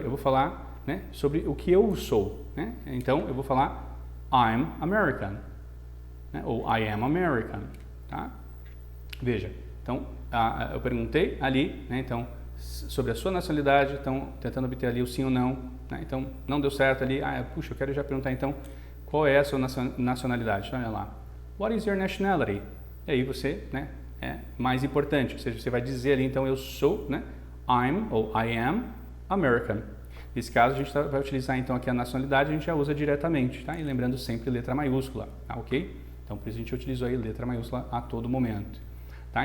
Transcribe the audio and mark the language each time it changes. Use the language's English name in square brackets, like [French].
[Portuguese] Eu vou falar, né, sobre o que eu sou. Né? Então, eu vou falar [English] I'm American. [Portuguese] Né? Ou [English] I am American. [Portuguese] Tá? Veja, então, eu perguntei ali, né, então, sobre a sua nacionalidade, então, tentando obter ali o sim ou não, né? Então, não deu certo ali, puxa, eu quero já perguntar então, qual é a sua nacionalidade? Olha lá, [English] what is your nationality? [Portuguese] E aí você, né, é mais importante, ou seja, você vai dizer ali, então, eu sou, né, I'm, ou [English] I am American. [Portuguese] Nesse caso, a gente vai utilizar então aqui a nacionalidade, a gente já usa diretamente, tá? E lembrando sempre letra maiúscula, tá ok? Então, por isso a gente utilizou aí letra maiúscula a todo momento, tá?